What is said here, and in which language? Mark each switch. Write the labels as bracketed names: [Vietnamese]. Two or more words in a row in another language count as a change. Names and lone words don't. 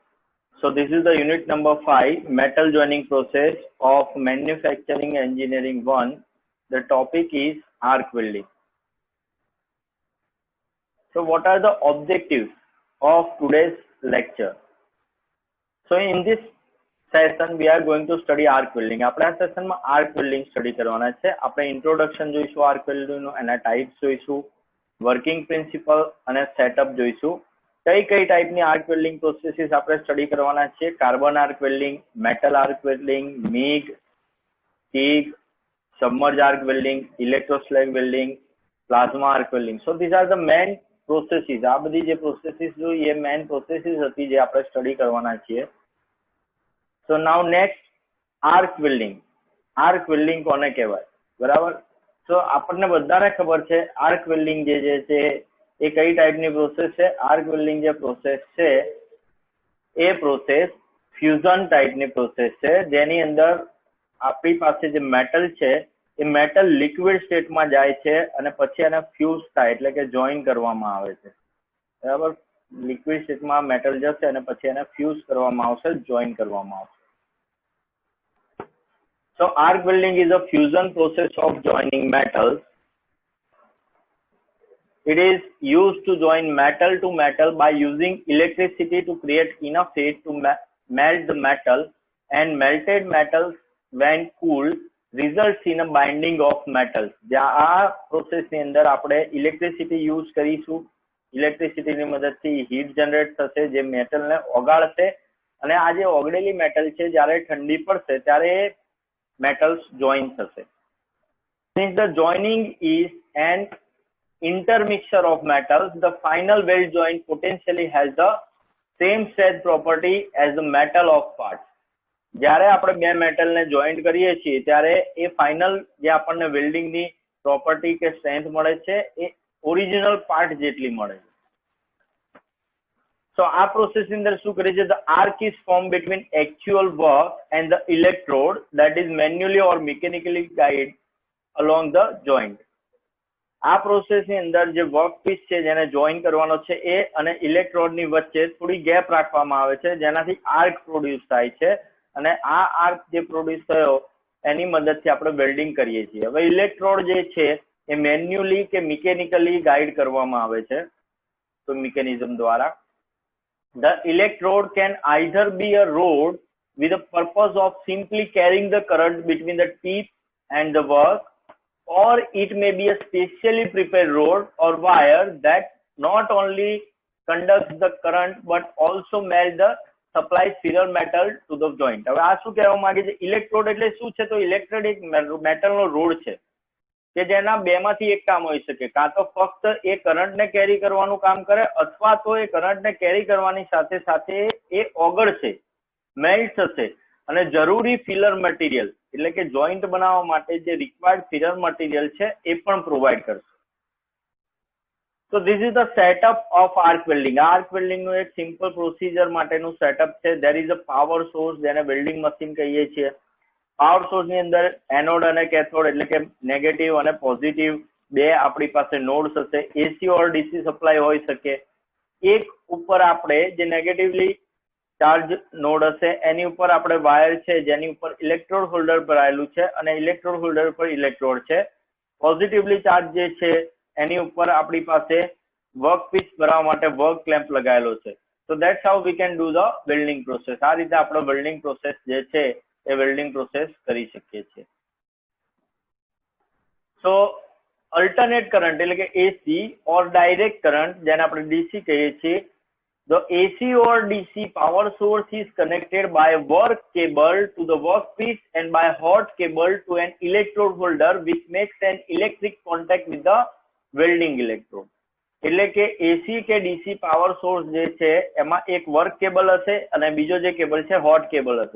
[English] So this is the unit number 5, Metal Joining Process of Manufacturing Engineering 1. The topic is arc welding. So what are the objectives of today's lecture? So in this session we are going to study arc welding. [Gujarati] આપણે આ સેશનમાં [English] arc welding study [Gujarati] કરવાના છે. આપણે ઇન્ટ્રોડક્શન જોઈશું આર્ક વેલ્ડિંગનું, એના ટાઈપ્સ જોઈશું, [English] working principle [Gujarati] અને સેટઅપ જોઈશું. કઈ ટાઈપની [English] arc welding processes [Gujarati] આપણે સ્ટડી કરવાના છે. [English] carbon arc welding, metal arc welding, MIG, TIG, submerged arc welding, electroslag welding, plasma arc welding. So these are the main processes. [Gujarati] આ બધી જે પ્રોસેસીસ જો એ [English] main processes [Gujarati] હતી જે આપણે સ્ટડી કરવાના છીએ. [English] So now next arc welding. Arc welding [Gujarati] કોને કહેવાય? બરાબર. So આપણને બધાને ખબર છે [English] arc welding [Gujarati] જે છે એ કઈ ટાઈપની પ્રોસેસ છે. [English] arc welding [Gujarati] જે પ્રોસેસ છે એ પ્રોસેસ ફ્યુઝન ટાઈપની પ્રોસેસ છે, જેની અંદર આપણી પાસે જે મેટલ છે એ મેટલ લિક્વિડ સ્ટેટમાં જાય છે અને પછી એને ફ્યુઝ થાય એટલે કે જોઈન કરવામાં આવે છે. બરાબર. લિક્વિડ સ્ટેટમાં મેટલ જશે અને પછી એને ફ્યુઝ કરવામાં આવશે, જોઈન કરવામાં આવશે. [English] So arc welding is a fusion process of joining metals. It is used to join metal to metal by using electricity to create enough heat to melt the metal, and melted metals when cooled results in a binding of metals. [Gujarati] આ પ્રોસેસ ની અંદર આપણે [English] electricity use [Gujarati] કરીશું. ઇલેક્ટ્રિસિટીની મદદથી [English] heat generate [Gujarati] થશે જે મેટલને ઓગાળશે અને આ જે ઓગળેલી મેટલ છે જ્યારે ઠંડી પડશે ત્યારે [English] metals join [Gujarati] થશે. [English] Since the joining is an intermixture of metals, the final weld joint potentially has the same strength property as the metal of parts. [Gujarati] જ્યારે આપણે બે મેટલને જોઈન્ટ કરીએ છીએ ત્યારે એ ફાઇનલ જે આપણને વેલ્ડિંગની પ્રોપર્ટી કે સ્ટ્રેન્થ મળે છે એ [English] original part [Gujarati] જેટલી મળે છે. [English] So our process in the the arc is formed between actual work and the electrode that is manually or mechanically guided along the joint. [Gujarati] આ પ્રોસેસ ની અંદર જે [English] work piece [Gujarati] છે જેને જોઈન કરવાનો છે એ અને ઇલેક્ટ્રોડ ની વચ્ચે થોડી ગેપ રાખવામાં આવે છે જેનાથી [English] arc produce [Gujarati] થાય છે અને આ આર્ક જે પ્રોડ્યુસ થયો એની મદદથી આપણે વેલ્ડિંગ કરીએ છીએ. હવે ઇલેક્ટ્રોડ જે છે એ મેન્યુઅલી કે [English] mechanically guide [Gujarati] કરવામાં આવે છે તો મિકેનિઝમ દ્વારા. [English] The electrode can either be a rod with the purpose of simply carrying the current between the teeth and the work, or it may be a specially prepared rod or wire that not only conducts the current but also melt the supply serial metal to the joint. [Gujarati] હવે આ શું કહેવા માંગે છે? ઇલેક્ટ્રોડ એટલે શું છે? તો ઇલેક્ટ્રોડ એક મેટલનો રોડ છે કે જેના બેમાંથી એક કામ હોઈ શકે. કાં તો ફક્ત એ કરંટને કેરી કરવાનું કામ કરે અથવા તો એ કરંટને કેરી કરવાની સાથે સાથે એ ઓગળશે, મેલ્ટ થશે અને જરૂરી [English] filler material [Gujarati] એટલે કે જોઈન્ટ બનાવવા માટે જે [English] required filler material [Gujarati] છે એ પણ પ્રોવાઈડ કરશે. [English] So this is the setup of arc welding. Arc welding [Gujarati] નું એક [English] simple procedure [Gujarati] માટેનું સેટઅપ છે. [English] There is a power source [Gujarati] જેને વેલ્ડિંગ મશીન કહીએ છીએ. [English] power source [Gujarati] ની અંદર એનોડ અને કેથોડ એટલે કે નેગેટિવ અને પોઝિટિવ બે આપણી પાસે નોડ્સ હશે. [English] AC or DC supply [Gujarati] હોઈ શકે. એક ઉપર આપણે જે [English] negatively charge node [Gujarati] હશે એની ઉપર આપણે વાયર છે જેની ઉપર [English] electrode holder [Gujarati] ભરાયેલું છે અને [English] electrode holder [Gujarati] ઉપર ઇલેક્ટ્રોડ છે. [English] positively charge [Gujarati] જે છે એની ઉપર આપણી પાસે [English] work piece [Gujarati] ભરવા માટે [English] work clamp [Gujarati] લગાવેલો છે. [English] So that's how we can do the welding process. [Gujarati] આ રીતે આપણે [English] welding process [Gujarati] જે છે એ [English] welding process [Gujarati] કરી શકીએ છીએ. [English] so alternate current [Gujarati] એટલે કે [English] AC or direct current [Gujarati] જેને આપણે ડીસી કહીએ છીએ. [English] The AC or DC power source is connected by a work cable to the workpiece and by a hot cable to an electrode holder which makes an electric contact with the welding electrode. [Gujarati] એટલે કે એસી કે [English] DC power source [Gujarati] જે છે એમાં એક [English] work cable [Gujarati] હશે અને બીજો જે કેબલ છે [English] hot cable [Gujarati] હશે.